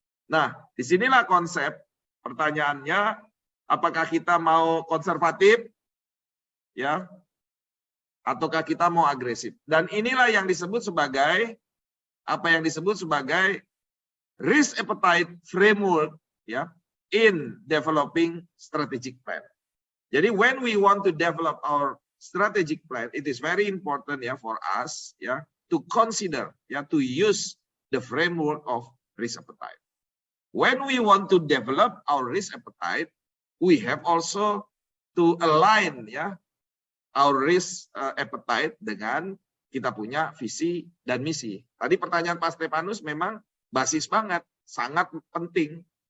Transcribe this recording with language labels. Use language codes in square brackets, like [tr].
[id] Nah, disinilah konsep pertanyaannya, apakah kita mau konservatif, ya, ataukah kita mau agresif? Dan inilah yang disebut sebagai apa yang disebut sebagai risk appetite framework, ya, [en] in developing strategic plan. Jadi when we want to develop our strategic plan, it is very important ya for us ya to consider ya to use the framework of risk appetite. When we want to develop our risk appetite, we have also to align ya our risk appetite dengan [id] kita punya visi dan misi. Tadi pertanyaan Pak Stefanus memang basis banget, sangat penting.